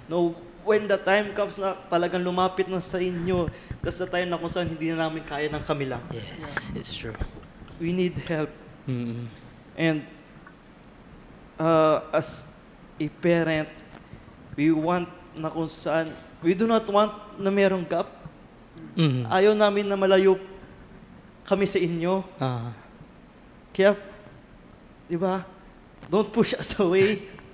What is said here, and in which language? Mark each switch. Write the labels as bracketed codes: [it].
[en] No, when the time comes [tl] na talagang lumapit na sa inyo, [en] that's the time [tl] na kung saan hindi na namin kaya ng kami lang. [en] Yes, it's true. We need help. Mhm. And as a parent, we want [tl] na kung saan, [en] we do not want na merong gap. Mhm. [tl] Ayaw namin na malayo kami sa inyo. Ah. Kaya, di ba, [en] don't push us away.